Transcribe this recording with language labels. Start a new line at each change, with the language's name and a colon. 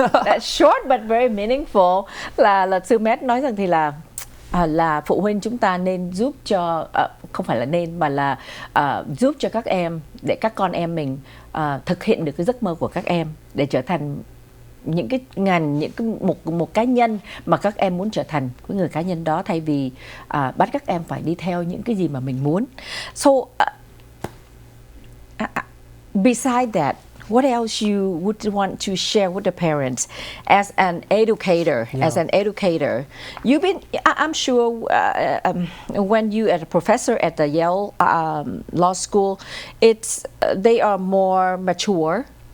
English: That's short but very meaningful.
Vietnamese: Là luật sư Matt nói rằng thì là phụ huynh chúng ta nên giúp cho không phải là nên mà là giúp cho các em, để các con em mình thực hiện được cái giấc mơ của các em, để trở thành những cái ngành, những cái một cá nhân mà các em muốn trở thành, cái người cá nhân đó, thay vì bắt các em phải đi theo những cái gì mà mình muốn.
English: So besides that, what else you would want to share with the parents as an educator? As an educator, you've been, I'm sure, when you are a professor at the Yale Law School, they are more mature.